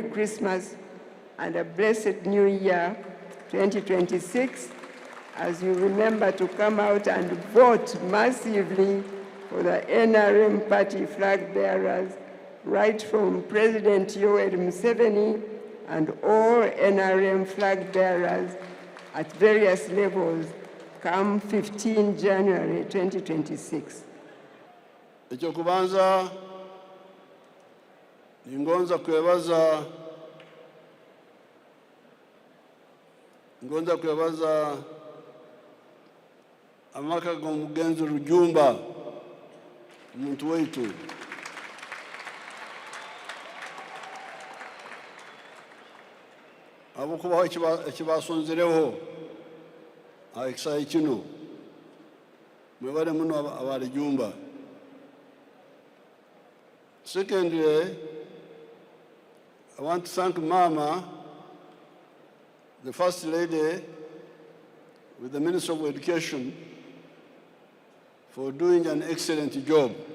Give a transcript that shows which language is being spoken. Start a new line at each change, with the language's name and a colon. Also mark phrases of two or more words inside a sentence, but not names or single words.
English: Christmas and a blessed New Year 2026, as you remember to come out and vote massively for the NRM party flag bearers, right from President Yoweri Museveni and all NRM flag bearers at various levels come 15 January 2026.
Tooro: Ekyokubanza ngonza kwebaza amaka g'omugenzi Rujumba omuntu waitu abokubaho ekibasonzereho ekisaayi kino mwebale muno abalijumba.
English: Secondly, I want to thank Mama, the First Lady, with the Minister of Education, for doing an excellent job.